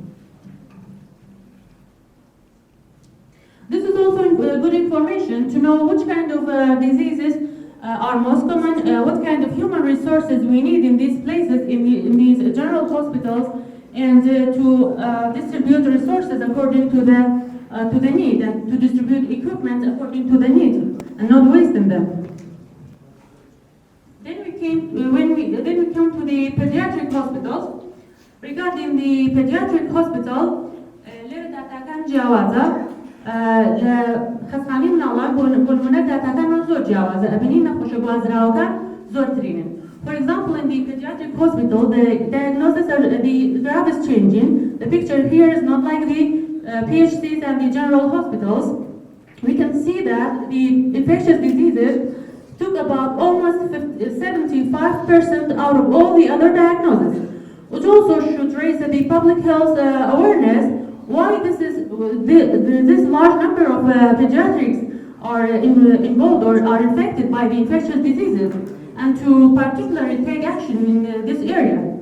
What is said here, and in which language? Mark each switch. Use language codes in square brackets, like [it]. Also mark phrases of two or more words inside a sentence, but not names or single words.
[en] This is also good information to know which kind of diseases are most common, what kind of human resources we need in these places, in these general hospitals, and to distribute resources according to the need, and to distribute equipment according to the need, and not wasting them. Then we come to the pediatric hospitals. Regarding the pediatric hospital, [ckb] خەسخانی مناڵان بۆ نمونە داتاکانمان زۆر جیاوازە ئەبینین نەخۆشە گوازراوەکان زۆرترینن. [en] For example, in the pediatric hospital, the diagnosis the graph is changing. The picture here is not like the PHCs and the general hospitals. We can see that the infectious diseases took about almost 75% out of all the other diagnoses, which also should raise the public health awareness why this large number of pediatrics are involved or are infected by the infectious diseases, and to particularly take action in this area.